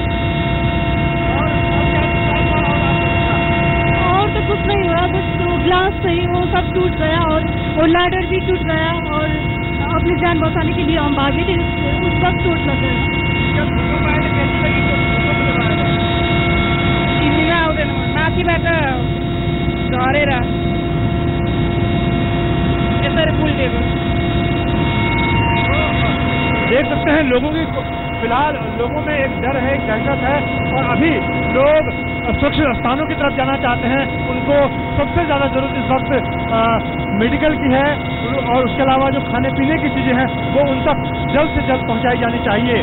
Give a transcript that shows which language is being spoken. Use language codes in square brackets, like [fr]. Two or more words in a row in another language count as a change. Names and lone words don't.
[hi] और तो कुछ नहीं हुआ, बस तो ग्लास सही वो सब टूट गया और वो लैडर भी टूट गया और अपनी जान बचाने के लिए हम भागे थे, उस वक्त चोट लग गया। [ne] 3 दिन आउँदैन माथिबाट झरेर यसरी पुल दिएको। [hi] देख सकते हैं लोगों की, फिलहाल लोगों में एक डर है, एक दहशत है और अभी लोग सुरक्षित स्थानों की तरफ जाना चाहते हैं। उनको सबसे ज्यादा जरूरत इस वक्त मेडिकल की है और उसके अलावा जो खाने पीने की चीजें हैं वो उन तक जल्द से जल्द पहुंचाई जानी चाहिए।